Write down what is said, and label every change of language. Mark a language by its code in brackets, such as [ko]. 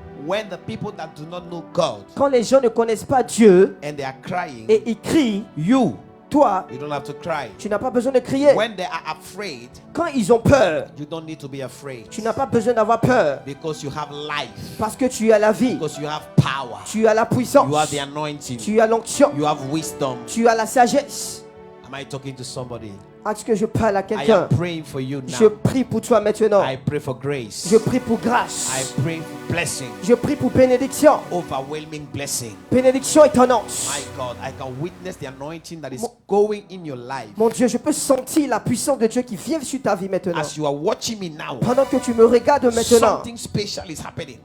[en] when the people that do not know God [fr] Quand les gens ne connaissent pas Dieu [en] and they are crying, [fr] et ils crient, [en] you [fr] toi, [en] don't have to cry. [fr] tu n'as pas besoin de crier. [en] When they are afraid, [fr] Quand ils ont peur, [en] you don't need to be afraid [fr] tu n'as pas besoin d'avoir peur. [en] because you have life, [fr] Parce que tu as la vie, [en] because you have power, [fr] tu as la puissance, [en] you have the anointing, [fr] tu as l'onction, [en] you have wisdom. [fr] tu as la sagesse. [en] Am I talking to somebody? [fr] Est-ce que je parle à [en] I [fr] quelqu'un? [en] am praying for you [fr] Je [en] now. [fr] prie pour toi maintenant. [en] I pray for grace. [fr] Je prie pour [en] I [fr] grâce. [en] pray for blessing, [fr] Je prie pour bénédiction. [en] overwhelming blessing. [fr] Bénédiction étonnante. [en] My God, I can witness the anointing that is going in your life. [fr] Mon Dieu, je peux sentir la puissance de Dieu qui vient sur ta vie maintenant. [en] As you are watching me now, [fr] Pendant que tu me regardes maintenant, [en] something special is happening